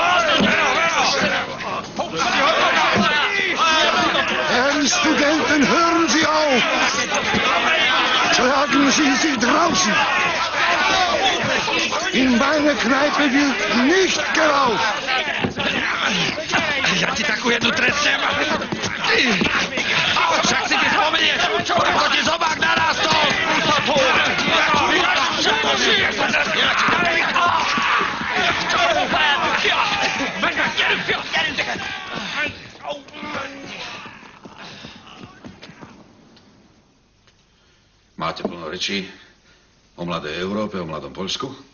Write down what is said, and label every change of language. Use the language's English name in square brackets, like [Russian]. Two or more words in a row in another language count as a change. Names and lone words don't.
[German] Herren Studenten, hören Sie auf! Schlagen Sie sich draußen! In meiner Kneipe wird nicht geraucht! [Slovak] Ja ti takú jednu trestnem. Však si ty spomenieš, ako ti zobák narastol. Máte plno rečí o mladej Európe, o mladom Poľsku.